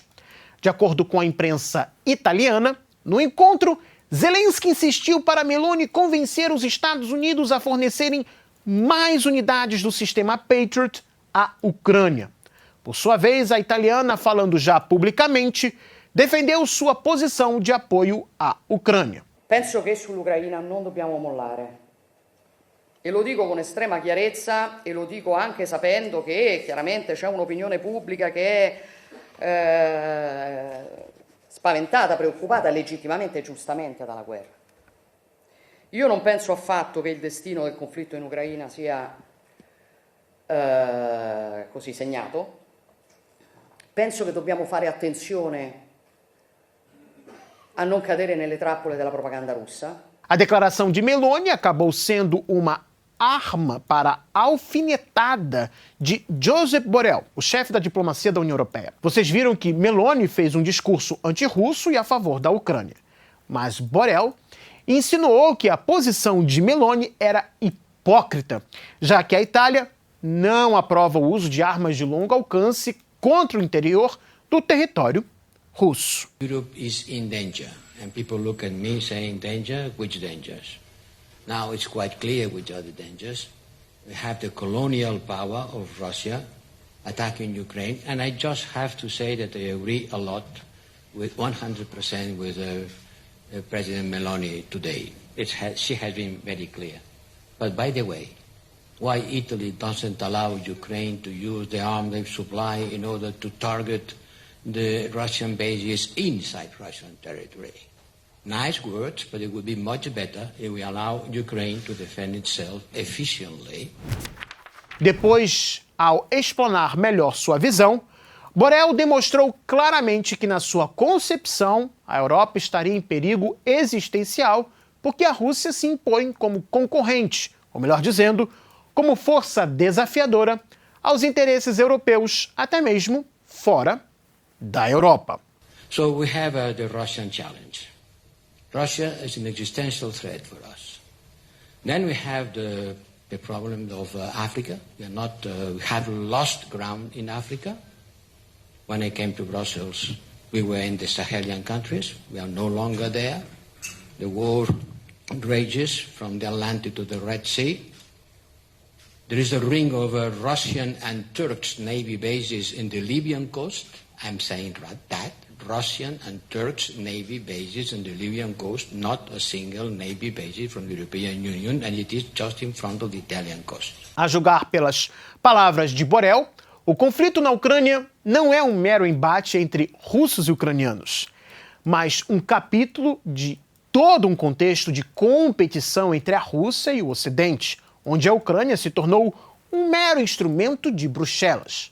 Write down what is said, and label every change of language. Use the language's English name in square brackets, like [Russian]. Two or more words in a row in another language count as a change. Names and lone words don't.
[Portuguese] De acordo com a imprensa italiana, no encontro, Zelensky insistiu para Meloni convencer os Estados Unidos a fornecerem mais unidades do sistema Patriot à Ucrânia. Por sua vez, a italiana, falando já publicamente, defendeu sua posição de apoio à Ucrânia. [Italian] Penso che sull'Ucraina non dobbiamo mollare. E lo dico con estrema chiarezza e lo dico anche sapendo che chiaramente c'è un'opinione pubblica che è spaventata, preoccupata legittimamente e giustamente dalla guerra. Io non penso affatto che il destino del conflitto in Ucraina sia così segnato. Penso che dobbiamo fare attenzione a non cadere nelle trappole della propaganda russa. [Portuguese] A declaração de Meloni acabou sendo uma arma para a alfinetada de Josep Borrell, o chefe da diplomacia da União Europeia. Vocês viram que Meloni fez um discurso antirrusso e a favor da Ucrânia. Mas Borrell insinuou que a posição de Meloni era hipócrita, já que a Itália não aprova o uso de armas de longo alcance contra o interior do território russo. [English] Europe is in danger, and people look at me saying danger, which dangers? Now it's quite clear which are the dangers. We have the colonial power of Russia attacking Ukraine, and I just have to say that I agree a lot with 100% with President Meloni today. She has been very clear. But by the way, why Italy doesn't allow Ukraine to use the arms they supply in order to target the Russian bases inside Russian territory? Nice words, but it would be much better if we allow Ukraine to defend itself efficiently. [Portuguese] Depois, ao explanar melhor sua visão, Borrell demonstrou claramente que, na sua concepção, a Europa estaria em perigo existencial porque a Rússia se impõe como concorrente, ou melhor dizendo, como força desafiadora aos interesses europeus, até mesmo fora da Europa. [English] So we have the Russian challenge. Russia is an existential threat for us. Then we have the problem of Africa. We have lost ground in Africa. When I came to Brussels, we were in the Sahelian countries. We are no longer there. The war rages from the Atlantic to the Red Sea. There is a ring of Russian and Turkish Navy bases in the Libyan coast. I'm saying that. Russian and Turkish Navy bases in the Libyan coast, not a single Navy base from the European Union, and it is just in front of the Italian coast. [Portuguese] A julgar pelas palavras de Borrell, o conflito na Ucrânia não é um mero embate entre russos e ucranianos, mas um capítulo de todo um contexto de competição entre a Rússia e o Ocidente, onde a Ucrânia se tornou um mero instrumento de Bruxelas.